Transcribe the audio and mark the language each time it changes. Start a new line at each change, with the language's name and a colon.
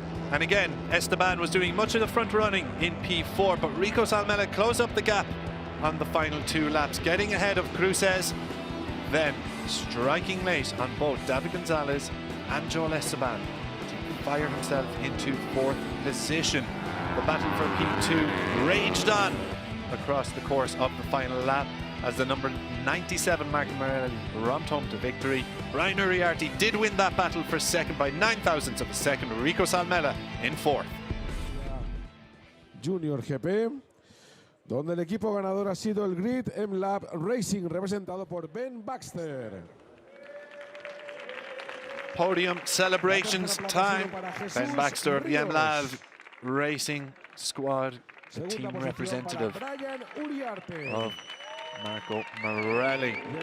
English: And again, Esteban was doing much of the front running in P4, but Rico Salmela closed up the gap on the final 2 laps, getting ahead of Cruces, then striking late on both David Gonzalez and Joel Esteban to fire himself into 4th position. The battle for P2 raged on across the course of the final lap as the number 97 Marco Morelli romped home to victory. Brian Uriarte did win that battle for second by 9,000ths of a second. Rico Salmela in 4th.
Spanish: Junior GP, donde el equipo ganador ha sido el Grid M-Lab Racing, representado por Ben Baxter.
English: Podium celebrations time. Ben Baxter of the M-Lab Racing squad, the team representative of Marco Morelli.